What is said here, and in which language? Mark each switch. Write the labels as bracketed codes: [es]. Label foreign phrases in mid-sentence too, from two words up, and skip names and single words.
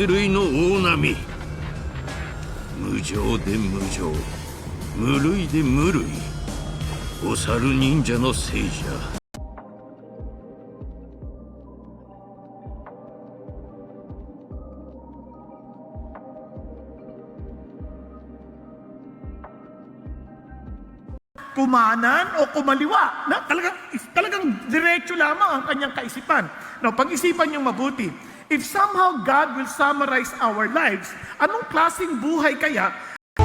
[ja] 類の大波無情で無情無類で無類お猿忍者のせいじゃ [tl] kumanan o kumaliwa. Na, talagang diretso lamang ang kanyang kaisipan. Now, pag-isipan niyong mabuti. [en] If somehow God will summarize our lives, [tl] anong klaseng buhay kaya